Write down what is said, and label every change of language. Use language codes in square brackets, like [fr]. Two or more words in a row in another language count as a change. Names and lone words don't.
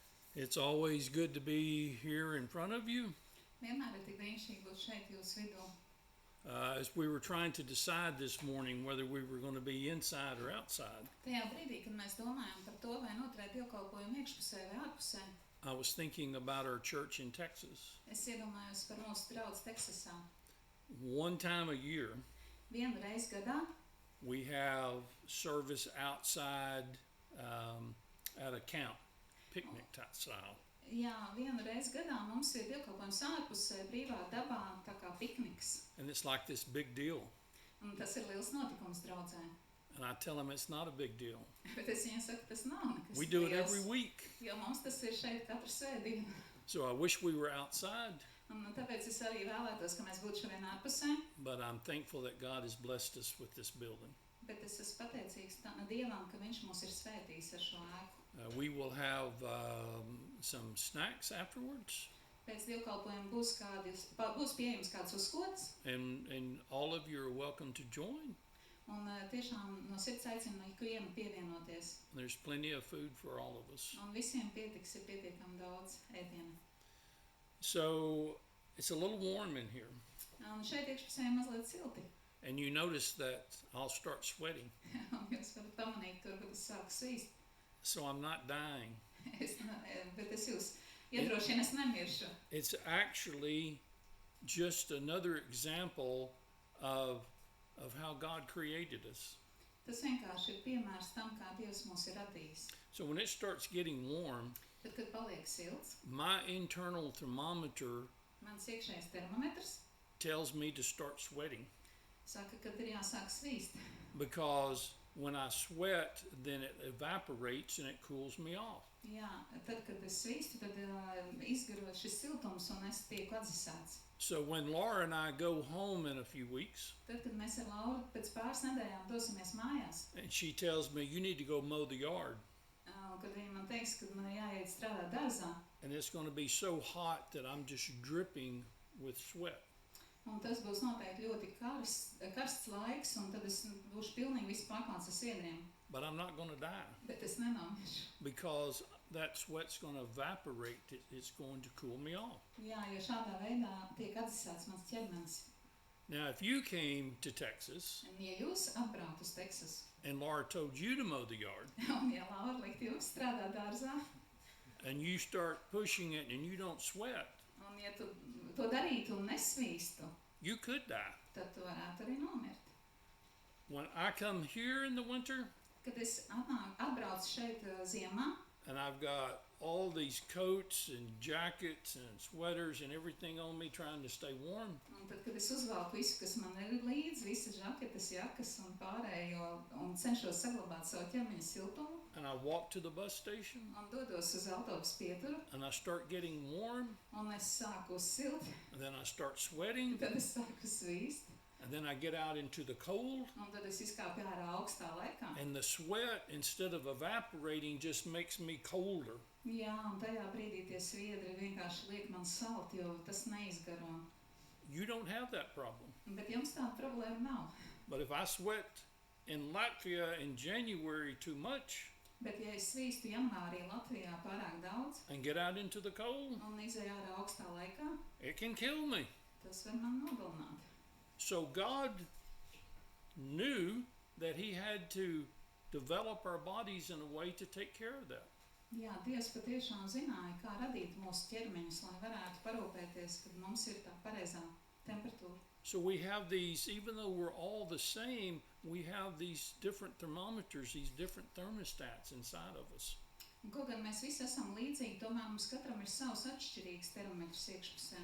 [en] It's always good to be here in front of you. [lv] Vienmēr ir tik brīnišķīgi būt šeit jūsu vidū. [en] As we were trying to decide this morning whether we were going to be inside or outside, [lv] Tajā brīdī, kad mēs domājam par to, vai noturēt dievkalpojumu iekšpusē vai ārpusē, [en] I was thinking about our church in Texas. [lv] es iedomājos par mūsu draugu Teksasā. [en] One time a year, [lv] Vienu reizi gadā [en] we have service outside at a camp, picnic type style. [lv] Jā, vienu reizi gadā mums ir dievkalpojums ārpusē, brīvā dabā, tā kā pikniks. [en] And it's like this big deal. [lv] Un tas ir liels notikums draudzē. [en] And I tell them it's not a big deal. [lv] Bet es viņiem saku, tas nav nekas [en] We do it [lv] liels, [en] every week. [lv] jo mums tas ir šeit katru svētdienu. [en] So I wish we were outside, [lv] Un tāpēc es arī vēlētos, ka mēs būtu šodien ārpusē. [en] but I'm thankful that God has blessed us with this building. [lv] Bet es esmu pateicīgs Dievam, ka Viņš mūs ir svētījis ar šo ēku. [en] We will have some snacks afterwards, [lv] Pēc dievkalpojuma būs pieejams kāds uzkods, [en] and all of you are welcome to join. [lv] un tiešām no sirds aicinu ikvienu pievienoties. [en] There's plenty of food for all of us. [lv] Un visiem pietiks, ir pietiekami daudz ēdiena. [en] So it's a little warm in here, [lv] Un šeit iekšpusē ir mazliet silti. [en] and you notice that I'll start sweating, [lv] Un jūs varat pamanīt, tur, kad es sāku svīst. [en] so I'm not dying. [lv] Bet es jūs iedrošinu, es nemiršu. [en] It's actually just another example of how God created us. [lv] Tas vienkārši ir piemērs tam, kā Dievs mūs ir radījis. [en] So when it starts getting warm, [lv] Tad, kad paliek silts, [en] my internal thermometer [lv] mans iekšējais termometrs [en] tells me to start sweating, [lv] saka, kad ir jāsāk svīst. [en] because when I sweat, then it evaporates and it cools me off. [lv] Jā, tad, kad es svīstu, tad izgaro šis siltums un es tieku atdzisēts. [en] So when Laura and I go home in a few weeks, [lv] Tad, kad mēs ar Lauru pēc pāris nedēļām dosimies mājās, [en] and she tells me, you need to go mow the yard, [lv] kad viņa man teiks, ka man ir jāiet strādāt dārzā, [en] and it's going to be so hot that I'm just dripping with sweat. [lv] un tas būs noteikti ļoti karsts laiks, un tad es būšu pilnīgi viss paklāts ar siedriem, [en] But I'm not going to die, [lv] bet es nenomiršu. [en] because that sweat's going to evaporate. It's going to cool me off. [lv] Jā, jo šādā veidā tiek atdzisēts mans ķermenis. [en] Now, if you came to Texas [lv] Un ja jūs atbraukt uz Teksasu, [en] and Laura told you to mow the yard, [lv] un ja Laura likt jums strādāt dārzā, [en] and you start pushing it and you don't sweat, [lv] un ja tu to darītu un nesvīstu, [en] you could die. [lv] tad tu varētu arī nomirt. [en] When I come here in the winter [lv] Kad es atbraucu šeit ziemā, [en] and I've got all these coats and jackets and sweaters and everything on me trying to stay warm, [lv] un tad, kad es uzvelku visu, kas man ir līdzi, visas žaketes, jakas un pārējo, un cenšos saglabāt savu ķermeņa siltumu, [en] and I walk to the bus station [lv] un dodos uz autobusu pieturu, [en] and I start getting warm, [lv] un es sāku silti, [en] and then I start sweating, [lv] tad es sāku svīst, [en] and then I get out into the cold, [lv] un tad es izkāpu ārā augstā laikā. [en] and the sweat, instead of evaporating, just makes me colder. [lv] Jā, un tajā brīdī tie sviedri vienkārši liek man salt, jo tas neizgaro. [en] You don't have that problem. [lv] Bet jums tāda problēma nav. [en] But if I sweat in Latvia in January too much [lv] Bet ja es svīstu janvārī Latvijā pārāk daudz [en] and get out into the cold, [lv] un izēju ārā augstā laikā, [en] it can kill me. [lv] tas var man nogalināt. [en] So God knew that He had to develop our bodies in a way to take care of that. [lv] Jā, Dievs patiešām zināja, kā radīt mūsu ķermeņus, lai varētu parūpēties, kad mums ir tā pareizā temperatūra. [en] So we have these, even though we're all the same, we have these different thermometers, these different thermostats inside of us. [lv] Un, kaut gan mēs visi esam līdzīgi, tomēr mums katram ir savs atšķirīgs termometrs iekšpusē.